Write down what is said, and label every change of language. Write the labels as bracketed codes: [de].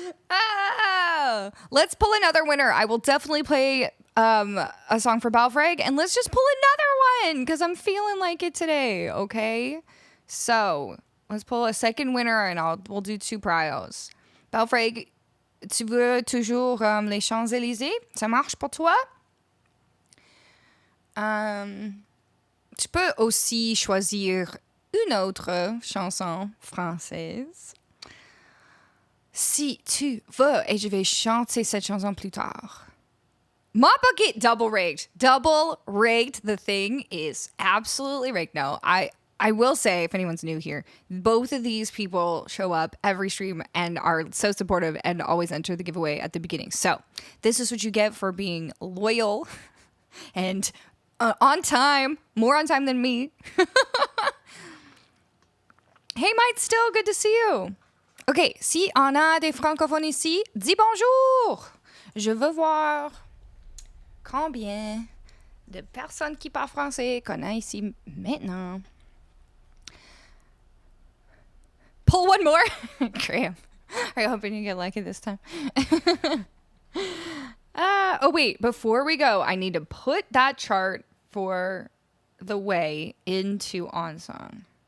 [en] Oh, let's pull another winner. I will definitely play a song for Balfrag, and let's just pull another one because I'm feeling like it today, okay? So, let's pull a second winner, and we'll do two prios. [fr] Balfrag, tu veux toujours les Champs-Élysées? Ça marche pour toi? Tu peux aussi choisir une autre chanson française. Si tu veux, et je vais chanter cette chanson plus tard. [en] My bucket double rigged. Double rigged. The thing is absolutely rigged. No, I will say, if anyone's new here, both of these people show up every stream and are so supportive and always enter the giveaway at the beginning. So this is what you get for being loyal and on time. More on time than me. Hey, Mike, still good to see you. [fr] OK, si on a des francophones ici, dis bonjour. Je veux voir combien de personnes qui parlent français qu'on a ici maintenant. [en] Pull one more. Graham, are you hoping you get lucky this time? Oh, wait. Before we go, I need to put that chart for the way into OnSong.